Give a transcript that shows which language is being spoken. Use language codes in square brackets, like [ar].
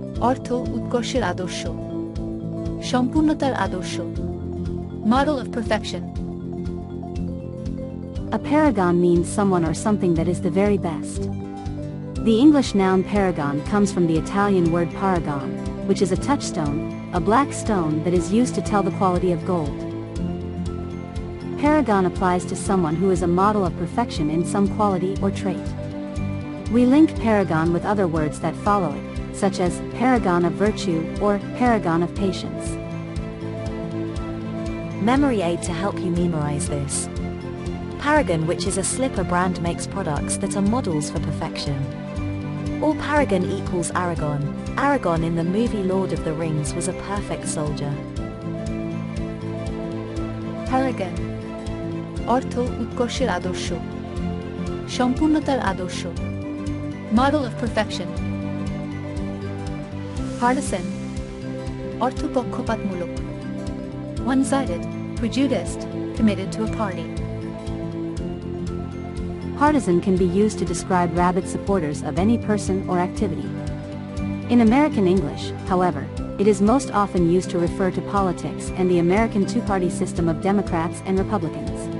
[bn] অর্থ উৎকর্ষের আদর্শ, সম্পূর্ণতার আদর্শ, [en] model of perfection. A paragon means someone or something that is the very best. The English noun paragon comes from the Italian word paragon, which is a touchstone, a black stone that is used to tell the quality of gold. Paragon applies to someone who is a model of perfection in some quality or trait. We link paragon with other words that follow it, such as paragon of virtue or paragon of patience. Memory aid to help you memorize this. Paragon, which is a slipper brand, makes products that are models for perfection. Or paragon equals Aragon. Aragon in the movie Lord of the Rings was a perfect soldier. [bn] Paragon অর্থ উৎকর্ষের আদর্শ, সম্পূর্ণতার আদর্শ, [en] model of perfection. Partisan [bn] অর্থ পক্ষপাতমূলক, [en] one-sided, prejudiced, committed to a party. Partisan can be used to describe rabid supporters of any person or activity. In American English, however, it is most often used to refer to politics and the American two-party system of Democrats and Republicans.